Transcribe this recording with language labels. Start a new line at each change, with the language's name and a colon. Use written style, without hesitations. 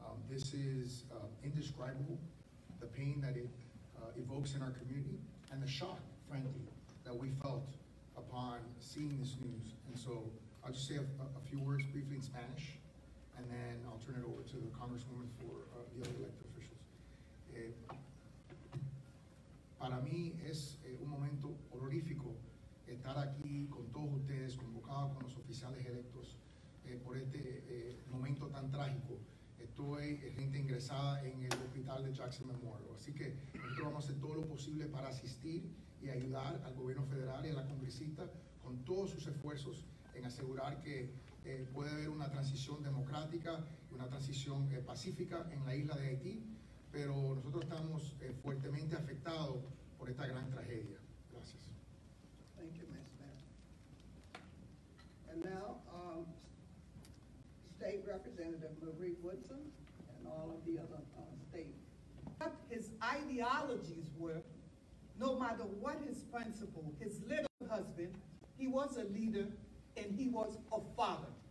English: This is indescribable, the pain that it evokes in our community, and the shock, frankly, that we felt upon seeing this news. And so I'll just say a few words briefly in Spanish, and then I'll turn it over to the Congresswoman for the other elected officials.
Spanish: Para mí es un momento honorífico estar aquí con todos ustedes, convocados con los oficiales electos por este momento tan trágico. Estoy gente ingresada en el hospital de Jackson Memorial, así que nosotros vamos a hacer todo lo posible para asistir y ayudar al gobierno federal y a la congresista con todos sus esfuerzos en asegurar que puede haber una transición democrática y una transición pacífica en la isla de Haití, pero nosotros estamos fuertemente afectados por esta gran tragedia. Gracias.
English: Thank you, Ms. Mayor. And now, State Representative Marie Woodson and all of the other state. What his ideologies were, no matter what his principle, his little husband, he was a leader and he was a father.